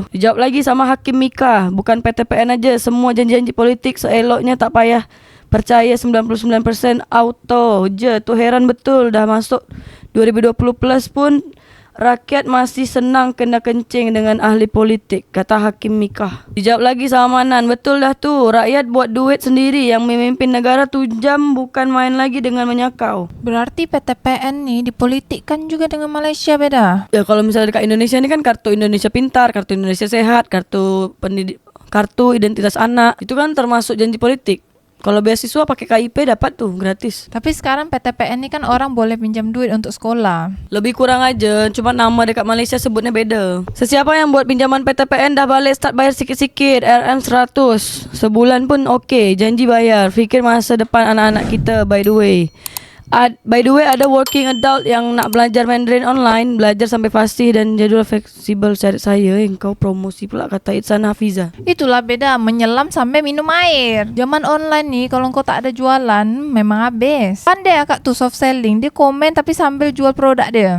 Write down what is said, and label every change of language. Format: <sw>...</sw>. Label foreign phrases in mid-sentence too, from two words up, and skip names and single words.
<ms>Dijawab lagi sama Hakim Mika, bukan PTPN aja, semua janji-janji politik seeloknya tak payah percaya 99% auto je. Tu heran betul, dah masuk 2020 plus pun rakyat masih senang kena kencing dengan ahli politik, kata Hakim Mika. Dijawab lagi sama Manan, betul dah tu, rakyat buat duit sendiri, yang memimpin negara tu jam bukan main lagi dengan menyakau.</ms> <id>Berarti PTPN nih dipolitikkan juga dengan Malaysia beda. Ya kalau misalnya dekat Indonesia ni kan kartu Indonesia Pintar, kartu Indonesia Sehat, kartu identitas anak, itu kan termasuk janji politik. Kalau beasiswa pakai KIP dapat tuh gratis. Tapi sekarang PTPN nih kan orang boleh pinjam duit untuk sekolah. Lebih kurang aja, cuma nama dekat Malaysia sebutnya beda.</id> <ms>Sesiapa yang buat pinjaman PTPN dah balik start bayar sikit-sikit, RM 100. Sebulan pun okey, janji bayar. Fikir masa depan anak-anak kita</ms> <en>by the way. By the way,</en> <ms>ada</ms> <en>working adult</en> <ms>yang nak belajar Mandarin online, belajar sampai fasih dan jadual fleksibel cari saya. Kau promosi pula kata Itsan Hafiza.</ms> <id>Itulah beda, menyelam sampai minum air. Zaman online nih kalau kau tak ada jualan memang habis.</id> <ms>Pandai akak tuh</ms> <en>soft selling,</en> <ms>dia komen tapi sambil jual produk dia.</ms>